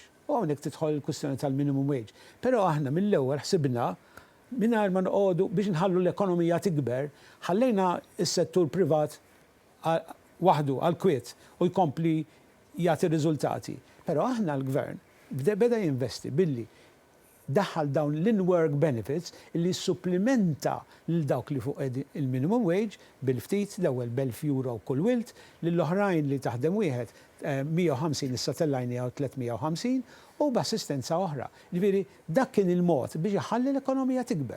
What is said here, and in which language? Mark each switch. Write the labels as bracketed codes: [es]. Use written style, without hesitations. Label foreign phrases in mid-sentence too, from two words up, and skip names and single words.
[mt] U hawnhekk tidħol il-kwistjoni tal- [en] minimum wage. [mt] Però aħna mill-ewwel ħsibna mingħajr ma noqogħdu biex nħallu l-ekonomija tikber, ħallejna s-settur privat waħdu għal-kwiet u jkompli jagħti riżultati. Però aħna l-gvern beda jinvesti billi daħħal dawn l- [en] in-work benefits [mt] li supplementa lil dawk li fuq il- [en] minimum wage [mt] bil-ftit l-ewwel €1,000 kull wilt, lill-oħrajn li taħdem wieħed 150 issa tellajnija u 350 u b'assistenza oħra. Ġifieri dak kien il-mod biex iħalli l-ekonomija tikber.